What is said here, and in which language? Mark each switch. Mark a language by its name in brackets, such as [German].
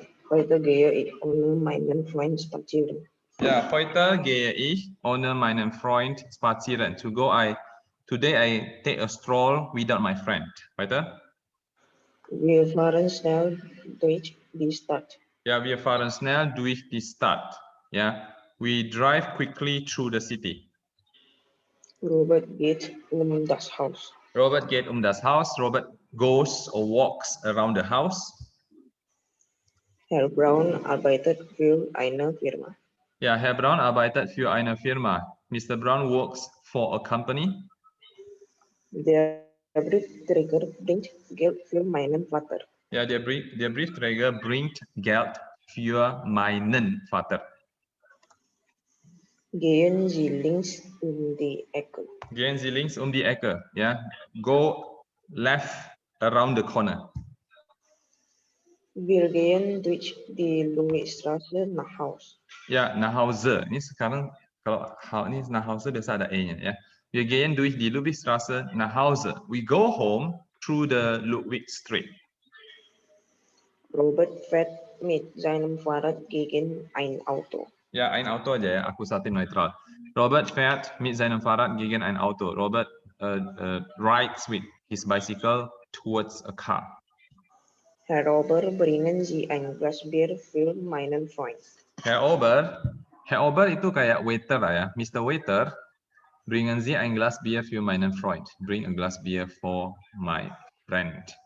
[German] Heute gehe ich ohne meinen Freund spazieren. Ja, heute gehe ich ohne meinen Freund spazieren. [English] Today I take a stroll without my friend. [German] Weiter. Wir fahren schnell durch die Stadt. Ja, wir fahren schnell durch die Stadt. [English] Ja, we drive quickly through the city. [German] Robert geht das Haus. Robert geht das Haus. [English] Robert goes or walks around the house. [German] Herr Braun arbeitet für eine Firma. Ja, Herr Braun arbeitet für eine Firma. [English] Mr. Brown works for a company. [German] Der Briefträger bringt Geld für meinen Vater. Ja, der Briefträger bringt Geld für meinen Vater. Gehen Sie links um die Ecke. Gehen Sie links um die Ecke. [English] Ja, go left around the corner. [German] Wir gehen durch die Louisstraße nach Haus. [Indonesian] Ya, [German] nach Hause. [Indonesian] Ini sekarang kalau ini nach Hause biasa ada e-nya ya. [German] Wir gehen durch die Ludwigstraße nach Hause. [English] We go home through the Ludwig Street. [German] Robert fährt mit seinem Fahrrad gegen ein Auto. [Indonesian] Ya, [German] ein Auto [Indonesian] aja ya, akusatif netral. [German] Robert fährt mit seinem Fahrrad gegen ein Auto. [English] Robert rides with his bicycle towards a car. [German] Herr Ober, bringen Sie ein Glas Bier für meinen Freund. [Indonesian] Herr Ober itu kayak waiter lah ya. Mr. [German] Waiter, bringen Sie ein Glas Bier für meinen Freund. [English] Bring a glass beer for my friend.